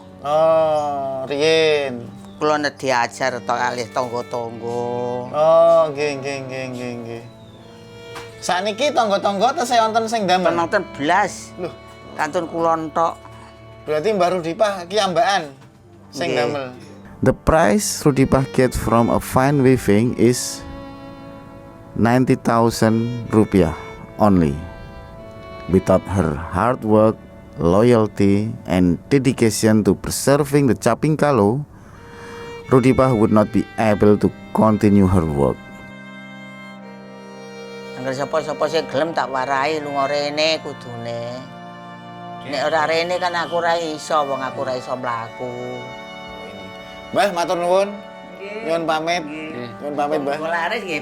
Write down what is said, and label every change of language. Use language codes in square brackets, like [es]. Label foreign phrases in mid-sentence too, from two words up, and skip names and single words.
[jv] Oh, riyen. Kula nek diajar kalih tangga-tangga. Oh, nggih. Sakniki tangga-tangga tesih wonten sing damel. Penonton blas. Loh, Kantun kula entok. berarti Mbak Rudipah ki ambakan sing Nggih. damel. [en] The price Rudipah get from a fine weaving is 90,000 rupiah only. Without her hard work, loyalty, and dedication to preserving the caping kalo, Rudipah would not be able to continue her work. [jv] Angger sapa-sapa sing gelem tak warai lunga rene kudune. Nek ora rene kan aku ora iso, wong aku ora iso mlaku. Mbah, matur nuwun. Nyuwun pamit. Nyuwun pamit, Mbah. Kula laris nggih.